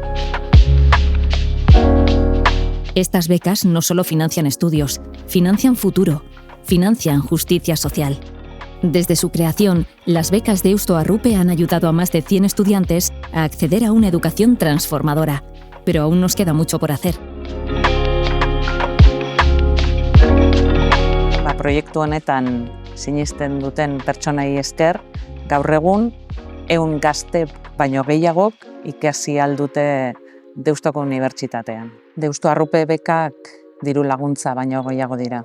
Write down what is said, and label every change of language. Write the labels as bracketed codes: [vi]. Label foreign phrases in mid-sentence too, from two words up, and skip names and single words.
[es] Estas becas no solo financian estudios, financian futuro, financian justicia social. Desde su creación, las becas Deusto Arrupe han ayudado a más de 100 estudiantes a acceder a una educación transformadora, pero aún nos queda mucho por hacer. [eu] Proiektu honetan sinisten duten pertsonei esker, gaur egun 100 gazte baino gehiagok ikasi ahal dute Deustoko Unibertsitatean. Deusto Arrupe bekak diru laguntza baino gehiago dira.